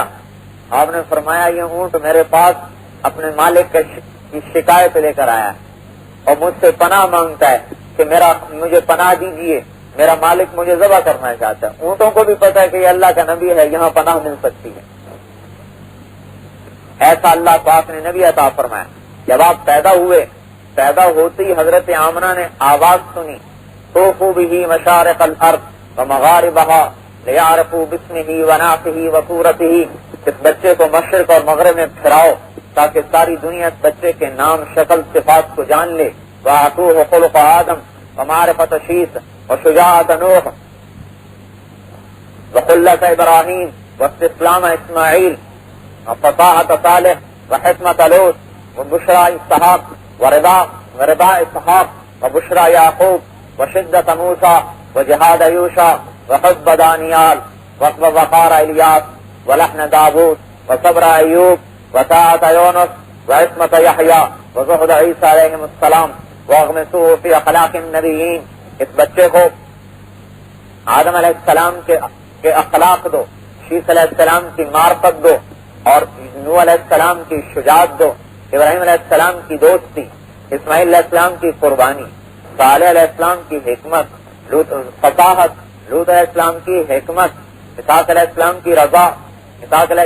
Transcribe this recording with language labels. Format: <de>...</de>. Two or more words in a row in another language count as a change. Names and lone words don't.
<ur>آپ نے فرمایا یہ اونٹ میرے پاس اپنے مالک کی شکایت لے کر آیا اور مجھ سے پناہ مانگتا ہے کہ مجھے پناہ دیجیے، میرا مالک مجھے ذبح کرنا چاہتا ہے۔ اونٹوں کو بھی پتا ہے کہ یہ اللہ کا نبی ہے، یہاں پناہ مل سکتی ہے۔ ایسا اللہ پاک نے نبی عطا فرمایا۔ جب آپ پیدا ہوئے، پیدا ہوتے ہی حضرت آمنہ نے آواز سنی،</ur> <ar>طوفوا بہ مشارق الارض ومغاربہا لیعرفوا باسمہ ونعتہ وصورتہ،</ar> <ur>اس بچے کو مشرق اور مغرب میں پھراؤ تاکہ ساری دنیا اس بچے کے نام، شکل، صفات کو جان لے۔</ur> <ar>وَأَعْطُوهُ خُلُقَ آدم وَمَعْرِفَةَ شِيث وَشُجَاعَةَ نوح وَخُلَّةَ إِبْرَاهِيمَ وَاسْتِسْلَامَ إِسْمَاعِيلَ وَفَصَاحَةَ صَالِحَ وَحِكْمَةَ لوط وَبُشْرَى إسحاق ورضا إسحاق وبشرى يعقوب وشدة موسى وجهاد يوشع وحب دانيال وقار إلياس ولحن داود وصبر أيوب وطاعة يونس وعصمة يحيى وزهد عيسى عليهم السلام واغمسوه في أخلاق النبيين۔</ar> <ur>اس بچے کو آدم علیہ السلام کے اخلاق دو، شیس علیہ السلام کی معرفت دو، اور نوح علیہ السلام کی شجاعت دو، ابراہیم علیہ السلام کی دوستی، اسماعیل علیہ السلام کی قربانی، صالح علیہ السلام کی حکمت، فصاحت، لوط علیہ السلام کی حکمت، اسحاق علیہ السلام کی رضا، اسحاق علیہ</ur>